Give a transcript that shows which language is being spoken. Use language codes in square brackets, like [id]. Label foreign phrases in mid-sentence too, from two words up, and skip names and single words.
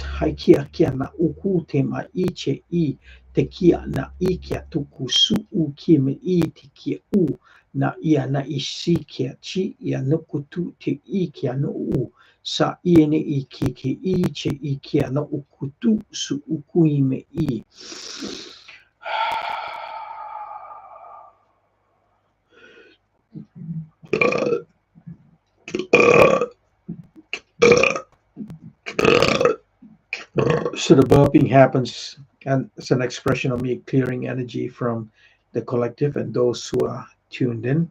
[en] Haikia kia na uku te ma iche I te kia na ikia tuku su u kia me I te kia na ia na isi kia chi ia nukutu te I kia no sa ia ne I ke iche I kia na ukutu su uku I me I. So the burping happens, and it's an expression of me clearing energy from the collective and those who are tuned in.